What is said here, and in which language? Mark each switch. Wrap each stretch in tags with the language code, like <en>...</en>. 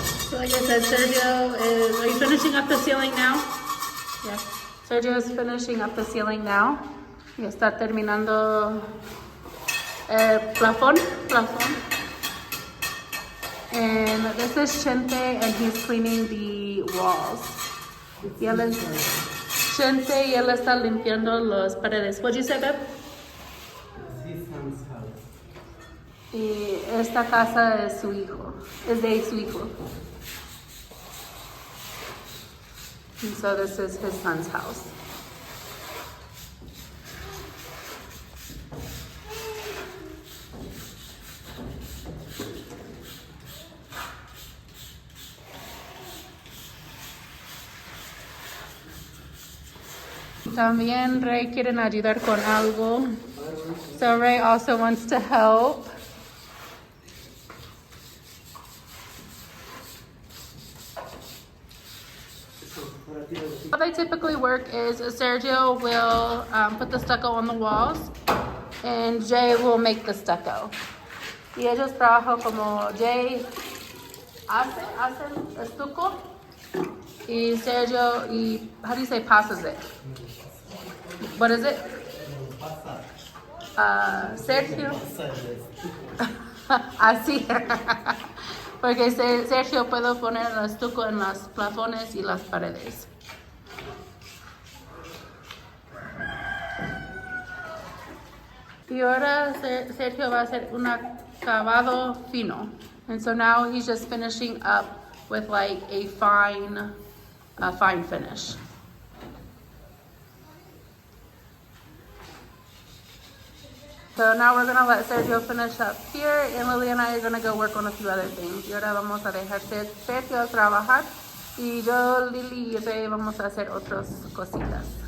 <en>So like I said, Sergio is, are you finishing up the ceiling now? Yes. Sergio is finishing up the ceiling now.</en> <es>Y está terminando el plafón.</es> <en>And this is Chente, and he's cleaning the walls.</en> <es>Y él es Chente y él está limpiando las paredes.</es> <en>What'd you say, babe? His son's house.</en> <es>Y esta casa es su hijo, es de su hijo.</es> <en>And so this is his son's house.</en> <es>También Ray quieren ayudar con algo.</es> <en>So Ray also wants to help. How they typically work is Sergio will put the stucco on the walls and Jay will make the stucco.</en> <es>Y ellos trabajan como Jay hacen estuco y Sergio, y</es> <en>how do you say passes it? What is it?</en> <es>Pasa. Sergio. Pasa el estuco. Así. Porque Sergio puedo poner el estuco en los plafones y las paredes. Y ahora Sergio va a hacer un acabado fino.</es> <en>And so now he's just finishing up with like a fine finish. So now we're gonna let Sergio finish up here, and Lily and I are gonna go work on a few other things.</en> <es>Y ahora vamos a dejar Sergio trabajar, y yo, Lily y Ray vamos a hacer otras cositas.</es>